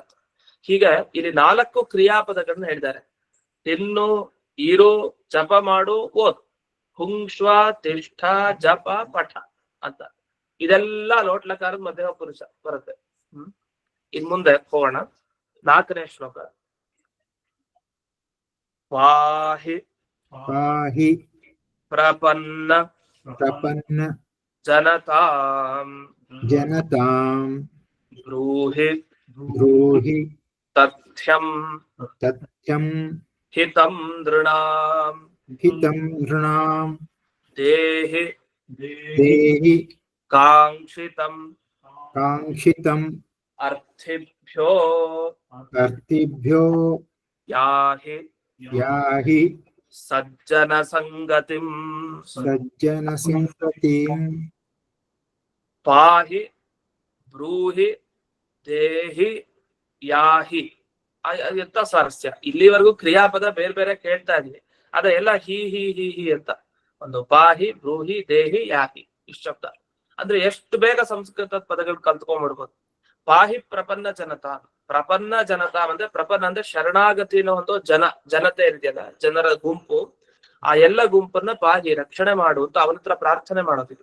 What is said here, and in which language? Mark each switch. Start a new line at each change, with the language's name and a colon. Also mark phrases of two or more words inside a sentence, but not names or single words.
Kannada: ಹೀಗೆ ಇಲ್ಲಿ 4 ಕ್ರಿಯಾಪದಗಳನ್ನ ಹೇಳಿದ್ದಾರೆ. ತಿನ್ನು, ಇರು, ಜಪ ಮಾಡು, ಓದು.
Sanskrit: ಹುಂಕ್ಷ್ವ, ತಿಷ್ಠ, ಜಪ, ಪಠ ಅಂತ.
Kannada: ಇದೆಲ್ಲ ಲೋಟ್ಲಕಾರದ ಮಧ್ಯಮ ಪುರುಷ ಬರುತ್ತೆ. ಇನ್ ಮುಂದೆ ಹೋಗೋಣ. 4ನೇ ಶ್ಲೋಕ.
Sanskrit: ಪಾಹಿ ಪಾಹಿ ಪ್ರಪನ್ನ ಪ್ರಪನ್ನ ಜನತಾಂ ಜನತಾಂ ಬ್ರೂಹಿ ಬ್ರೂಹಿ ತಥ್ಯಂ ತಥ್ಯಂ ಹಿತಂ ನೃಣಾಂ ಹಿತಂ ನೃಣಾಂ ದೇಹಿ ದೇಹಿ ಕಾಂಕ್ಷಿತಂ ಕಾಂಕ್ಷಿತಂ ಅರ್ಥಿಭ್ಯೋ ಅರ್ಥಿಭ್ಯೋ ಯಾಹಿ ಯಾಹಿ ಸಜ್ಜನ ಸಂಗತಿಂ. ಸಜ್ಜನ ಸಂಗತಿಂ. ಪಾಹಿ, ಬ್ರೂಹಿ, ದೇಹಿ, ಯಾಹಿ.
Kannada: ಎಂತ ಸ್ವಾರಸ್ಯ. ಇಲ್ಲಿವರೆಗೂ ಕ್ರಿಯಾಪದ ಬೇರೆ ಬೇರೆ ಕೇಳ್ತಾ ಇದೀವಿ, ಅದ ಎಲ್ಲ ಹಿ ಹಿ ಹಿ ಹಿ ಅಂತ.
Sanskrit: ಒಂದು ಪಾಹಿ, ಬ್ರೂಹಿ, ದೇಹಿ,
Kannada: ಯಾಹಿ ಇಷ್ಟ ಶಬ್ದ. ಅಂದ್ರೆ ಎಷ್ಟು ಬೇಗ ಸಂಸ್ಕೃತದ ಪದಗಳು ಕಲ್ತ್ಕೊಂಡ್ಬಿಡ್ಬೋದು.
Sanskrit: ಪಾಹಿ ಪ್ರಪನ್ನ ಜನತಾ, ಪ್ರಪನ್ನ ಜನತಾ
Kannada: ಅಂದ್ರೆ ಪ್ರಪನ್ನ ಅಂದ್ರೆ ಶರಣಾಗತಿನ ಒಂದು ಜನತೆ ಇದೆಯಲ್ಲ, ಜನರ ಗುಂಪು. ಆ ಎಲ್ಲ ಗುಂಪನ್ನ ಪಾಹಿ ರಕ್ಷಣೆ ಮಾಡು ಅಂತ ಅವನ ಹತ್ರ ಪ್ರಾರ್ಥನೆ ಮಾಡೋದಿದೆ.